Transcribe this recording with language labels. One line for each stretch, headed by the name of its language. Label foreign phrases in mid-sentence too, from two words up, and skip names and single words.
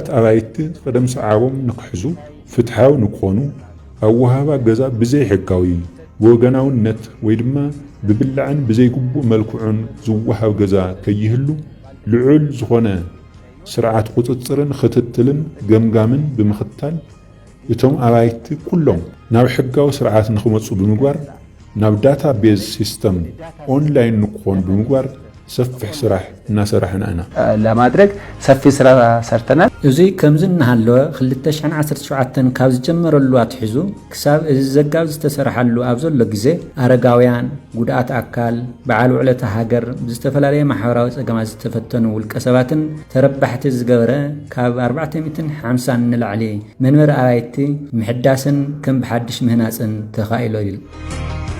Tigrinya: ኣባይቲ ቀደም ሰዓቦም ንክሕዙ ፍትሓዊ ንክኾኑ ኣወሃባ ገዛ ብዘይ ሕጋዊ ወገናውነት ወይ ድማ ብብላዕን ብዘይግቡእ መልክዑን ዝወሃብ ገዛ ከይህሉ ልዑል ዝኾነ ስርዓት ቁጥጥርን ክትትልን ገምጋምን ብምኽታል እቶም ኣባይቲ ኩሎም ናብ ሕጋዊ ስርዓት ንኽመፁ ብምግባር ናብ
English: data base system online
Tigrinya: ንክኾን ብምግባር ሰፊሕ ስራሕ እናሰራሕና ኢና
Amharic: ለማድረግ ሰፊ ስራ ሰርተናል
Tigrinya: እዚ ከምዝ እናሃለወ 2017 ካብ ዝጀመረሉ አትሒዙ ክሳብ እዚ ዘጋብ ዝተሰርሐሉ ኣብ ዘሎ ግዜ አረጋውያን ጉድኣት ኣካል በዓል ውዕለተ ሃገር ብዝተፈላለየ ማሕበራዊ ፀገማት ዝተፈተኑ ውልቀ ሰባትን ተረባሕቲ ዝገበረ ካብ 450 ንላዕሊ መንበሪ ኣባይቲ ምሕዳስን ከም ብሓድሽ ምህናፅን ተኻኢሉ እዩ